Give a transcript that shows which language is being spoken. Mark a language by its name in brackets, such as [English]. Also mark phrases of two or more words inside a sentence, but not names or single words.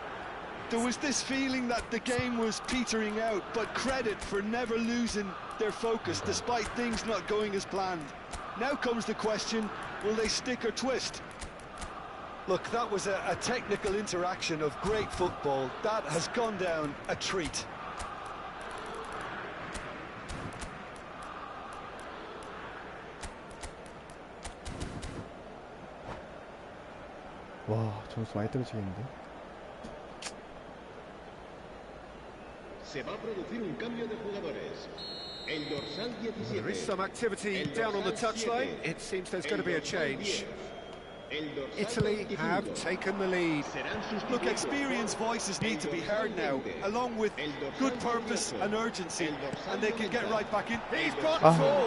[English] There was this feeling that the game was petering out, but credit for never losing their focus despite things not going as planned. Now comes the question, will they stick or twist? Look, that was a technical interaction of great football. That has gone down a treat. [Korean] 와, 점수 많이 떨어지겠는데? [Spanish] Se va a producir un cambio de jugadores. El dorsal 17. [English] There is some activity down on the touchline. It seems there's going to be a change. Italy have taken the lead. Look, experienced voices need to be heard now, along with good purpose and urgency, and they can get right back in. He's got full.